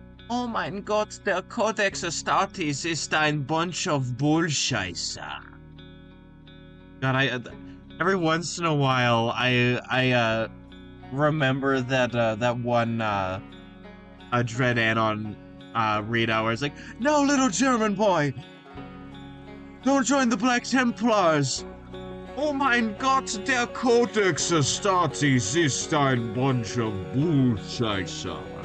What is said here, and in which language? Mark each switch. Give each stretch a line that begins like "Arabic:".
German: Oh mein Gott, der Codex Astartes ist ein
English: bunch of
German: Bullscheiße.
English: God, every once in a while, I remember that one, a Dread Anon, read hour. It's like, no, little German boy! Don't join the Black Templars!
German: Oh mein Gott, der Codex Astartes ist ein
English: bunch of
German: Bullscheiße.